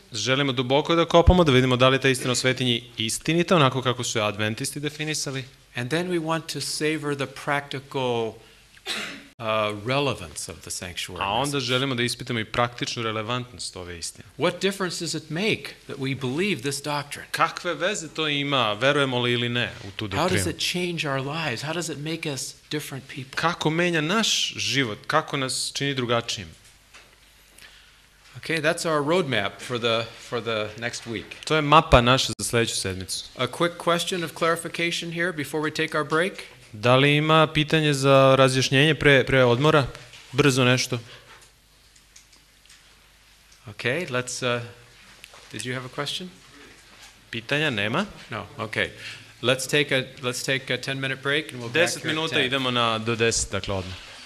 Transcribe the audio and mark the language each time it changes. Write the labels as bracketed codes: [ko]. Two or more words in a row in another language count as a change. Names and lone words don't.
[sr] Želimo duboko da kopamo, da vidimo da li je ta istina o svetinji istinita, onako kako su je adventisti definisali. [en] And then we want to savor the practical relevance of the sanctuary [sr] A onda [en] message. [sr] želimo da ispitamo i praktičnu relevantnost ove istine. [en] What difference does it make that we believe this doctrine? [sr] Kakve veze to ima, verujemo li ili ne u tu [en] How does [sr] doktrinu? [en] it change our lives? How does it make us different people? [sr] Kako menja naš život, kako nas čini drugačijim. [en] Okay, that's our roadmap for the next week. [sr] To je mapa naša za sledeću sedmicu. [en] A quick question of clarification here before we take our break. [sr] Da li ima pitanje za razjašnjenje pre odmora? Brzo nešto. [en] Okay, let's did you have a question? [sr] Pitanja nema. [en] No. Okay. Let's take a 10-minute break and we'll be back 10 here at [sr] minuta [en] 10. [sr] idemo do 10, dakle odmah.